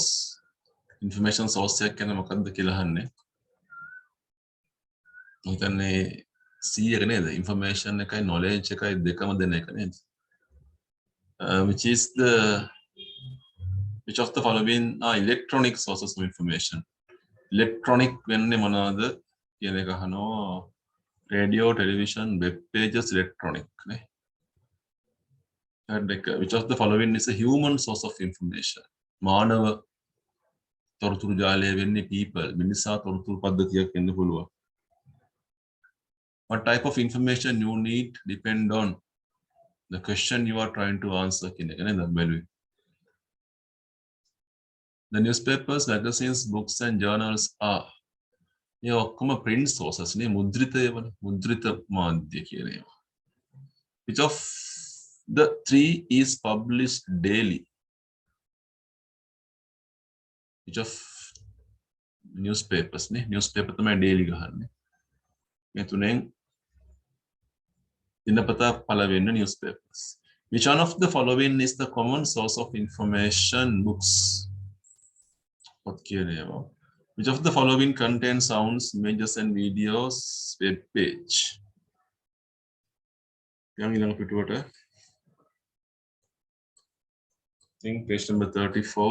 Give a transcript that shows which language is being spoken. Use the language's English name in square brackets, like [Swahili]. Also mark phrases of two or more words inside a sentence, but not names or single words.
[English] Information source [Sinhala] එක කියන්නේ මොකක්ද කියලා අහන්නේ. කියන්නේ C එක නේද? Information එකයි knowledge එකයි දෙකම දෙන එක නේද? [English] Which of the following are electronic sources of information? [Sinhala] Electronic වෙන්නේ මොනවද කියන එක අහනවා. [English] Radio, television, web pages, electronic නේ. Which of the following is a human source of information? [Sinhala] මානව තොරතුරු ජාලය වෙන්නේ people. මිනිසා තොරතුරු පද්ධතියක් වෙන්න පුළුවන්. [English] What type of information you need depend on the question you are trying to answer [Sinhala] කියන එක නේද බැලුවේ. [English] The newspapers, magazines, books and journals are [Sinhala] මේ ඔක්කොම [English] print sources [Sinhala] නේ මුද්‍රිතය වන මුද්‍රිත මාධ්‍ය කියන ඒවා. [English] Which of the three is published daily? Which of newspapers නේ newspaper තමයි daily ගහන්නේ. [Sinhala] මේ තුනෙන් දිනපතා පළවෙනි newspapers. [English] Which one of the following is the common source of information? Books. What [Sinhala] කියන ඒවා. [English] Which of the following contains sounds, images and videos? Web page. [Sinhala] යම් ඊළඟ පිටුවට. [English] I think page number 34.